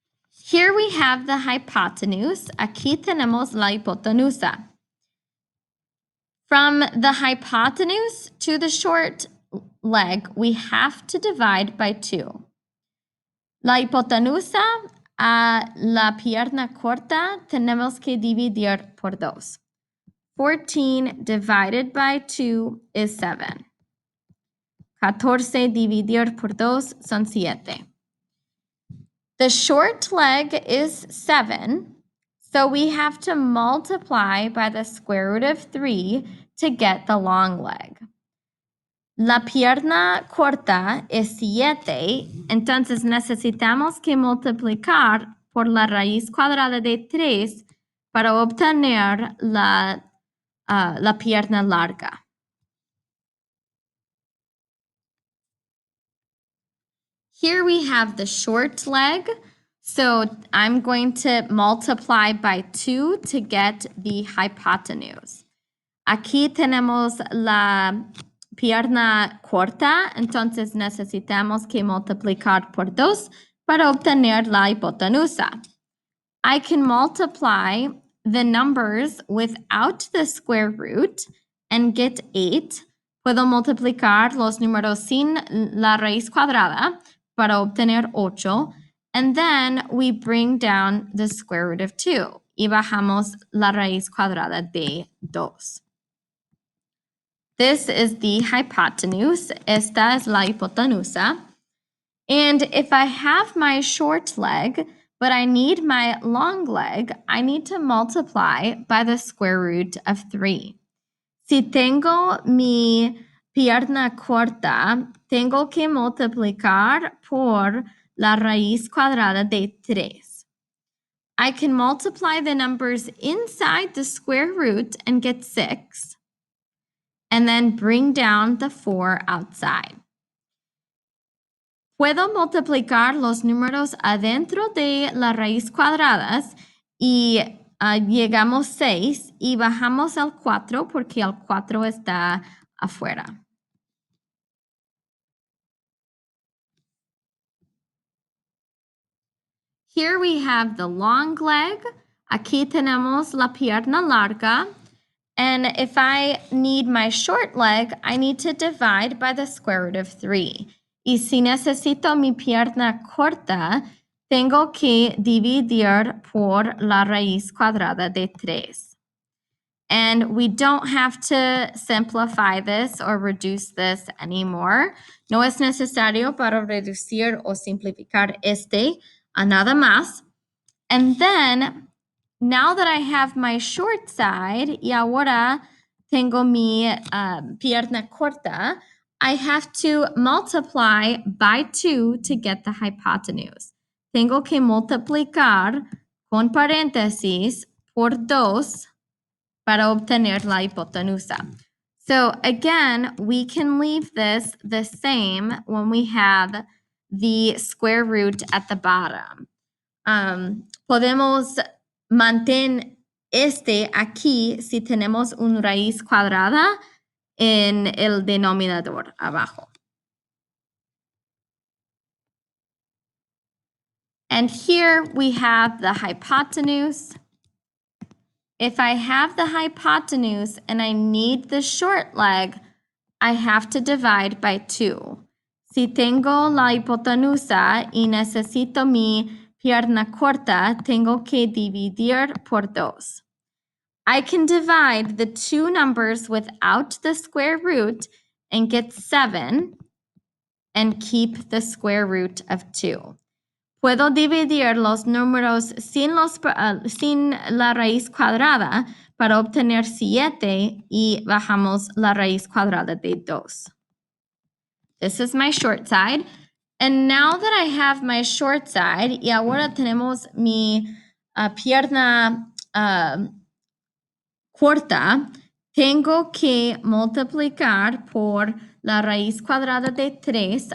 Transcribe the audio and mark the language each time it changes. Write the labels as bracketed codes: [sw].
[en] Here we have the hypotenuse. [es] Aquí tenemos la hipotenusa. [en] From the hypotenuse to the short leg, we have to divide by 2. [es] La hipotenusa a la pierna corta tenemos que dividir por 2. [en] 14 divided by 2 is 7. [es] 14 dividir por 2 son 7. [en] The short leg is 7, so we have to multiply by the square root of 3 to get the long leg. [es] La pierna corta es 7, entonces necesitamos que multiplicar por la raíz cuadrada de 3 para obtener la pierna larga. [en] Here we have the short leg, so I'm going to multiply by 2 to get the hypotenuse. [es] Aquí tenemos la pierna corta, entonces necesitamos que multiplicar por 2 para obtener la hipotenusa. [en] I can multiply the numbers without the square root and get 8. [es] Puedo multiplicar los números sin la raíz cuadrada para obtener 8. [en] And then we bring down the square root of 2 [es] y bajamos la raíz cuadrada de 2. [en] This is the hypotenuse. [es] Esta es la hipotenusa. [en] And if I have my short leg, but I need my long leg, I need to multiply by the square root of 3. [es] Si tengo mi pierna corta, tengo que multiplicar por la raíz cuadrada de 3. [en] I can multiply the numbers inside the square root and get 6, and then bring down the 4 outside. [es] Puedo multiplicar los números adentro de la raíz cuadradas y llegamos 6 y bajamos el 4 porque el 4 está afuera. [en] Here we have the long leg. [es] Aquí tenemos la pierna larga. [en] And if I need my short leg, I need to divide by the square root of 3. [es] Y si necesito mi pierna corta, tengo que dividir por la raíz cuadrada de 3. [en] And we don't have to simplify this or reduce this anymore. [es] No es necesario para reducir o simplificar a nada más. [en] And then, now that I have my short side, [es] y ahora tengo mi pierna corta, [en] I have to multiply by 2 to get the hypotenuse. [es] Tengo que multiplicar con paréntesis por 2 para obtener la hipotenusa. [en] So again, we can leave this the same when we have the square root at the bottom. [es] Podemos mantener aquí si tenemos una raíz cuadrada en el denominador abajo. [en] And here we have the hypotenuse. If I have the hypotenuse and I need the short leg, I have to divide by 2. [es] Si tengo la hipotenusa y necesito mi pierna corta, tengo que dividir por 2. [en] I can divide the two numbers without the square root and get 7 and keep the square root of 2. [es] Puedo dividir los números sin la raíz cuadrada para obtener 7 y bajamos la raíz cuadrada de 2. [en] This is my short side. And now that I have my short side, [es] y ahora tenemos mi pierna corta, tengo que multiplicar por la raíz cuadrada de 3.